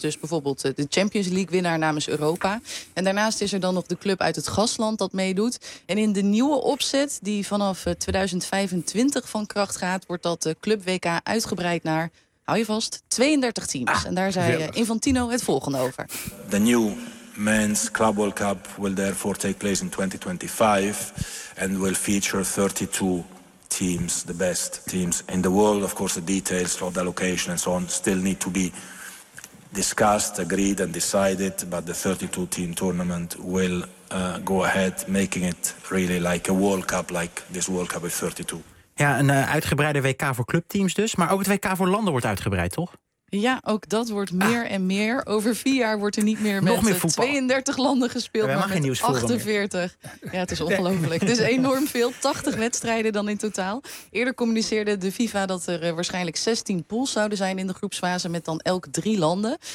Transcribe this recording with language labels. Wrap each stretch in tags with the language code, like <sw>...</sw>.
<nl>Dus bijvoorbeeld de Champions League winnaar namens Europa. En daarnaast is er dan nog de club uit het gastland dat meedoet. En in de nieuwe opzet, die vanaf 2025 van kracht gaat, wordt dat club WK uitgebreid naar hou je vast, 32 teams. Ah, en daar zei Infantino het volgende over.</nl> <en>The new men's Club World Cup will therefore take place in 2025 and will feature 32 teams, the best teams in the world. Of course, the details of the location and so on still need to be discussed, agreed and decided, but the 32 team tournament will go ahead, making it really like a World Cup, like this World Cup with 32.</en> <nl>Ja, een uitgebreide WK voor clubteams dus. Maar ook het WK voor landen wordt uitgebreid, toch? Ja, ook dat wordt meer en meer. Over 4 jaar wordt er niet meer met meer 32 landen gespeeld, maar met 48. Ja, het is ongelooflijk. Het is enorm veel. 80 wedstrijden dan in totaal. Eerder communiceerde de FIFA dat er waarschijnlijk 16 pools zouden zijn in de groepsfase met dan elk 3 landen.</nl>